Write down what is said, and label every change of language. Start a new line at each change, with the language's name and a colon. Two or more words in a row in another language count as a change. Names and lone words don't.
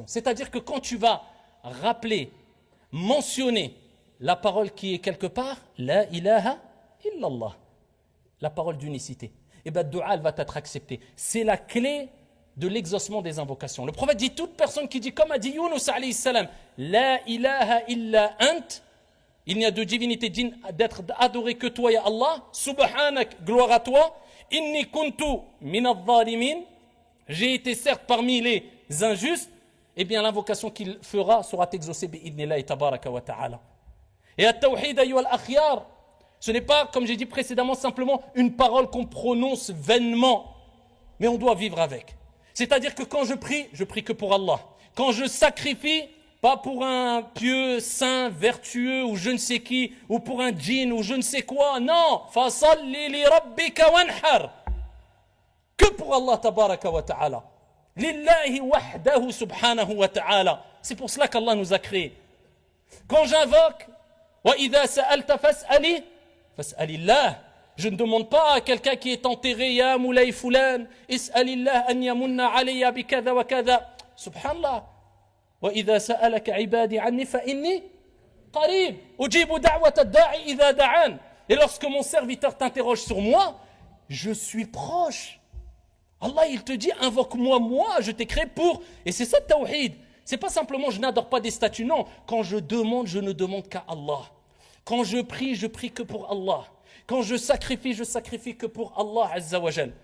French: C'est-à-dire que quand tu vas rappeler, mentionner la parole qui est quelque part,
Arabic: لا إله إلا الله,
French: la parole d'unicité, et bien, le dua, elle va être acceptée. C'est la clé de l'exaucement des invocations. Le prophète dit, toute personne qui dit, comme a dit Yunus
Arabic: عليه السلام, لا إله إلا أنت,
French: il n'y a de divinité digne d'être adoré que toi,
Arabic: يا الله، سبحانك,
French: gloire à toi,
Arabic: إني كنت من الظالمين,
French: j'ai été certes parmi les injustes, eh bien l'invocation qu'il fera sera exaucée
Arabic: بإذن الله تبارك وتعالى. Et التوحيد أيها الأخيار,
French: ce n'est pas, comme j'ai dit précédemment, simplement une parole qu'on prononce vainement, mais on doit vivre avec. C'est-à-dire que quand je prie que pour Allah. Quand je sacrifie, pas pour un pieux, saint, vertueux ou je ne sais qui, ou pour un djinn ou je ne sais quoi. Non,
Arabic: فصل لربك وانحر.
French: Que pour Allah
Arabic: تبارك وتعالى. لله وحده سبحانه وتعالى.
French: C'est pour cela qu'Allah nous a créés. Quand j'invoque,
Arabic: وإذا سألت فاسأل، فاسأل الله.
French: Je ne demande pas à quelqu'un qui est enterré,
Arabic: يا مولاي فلان، اسأل الله أن يمن علي بكذا وكذا. سبحان الله. وإذا سألك عبادي عني فإني قريب. أجيب دعوة الداع إذا دعان.
French: Et lorsque mon serviteur t'interroge sur moi, je suis proche. Allah, il te dit, invoque-moi, moi, je t'ai créé pour. Et c'est ça, tawhid. C'est pas simplement, je n'adore pas des statues. Non, quand je demande, je ne demande qu'à Allah. Quand je prie que pour Allah. Quand je sacrifie que pour Allah
Arabic: عز وجل.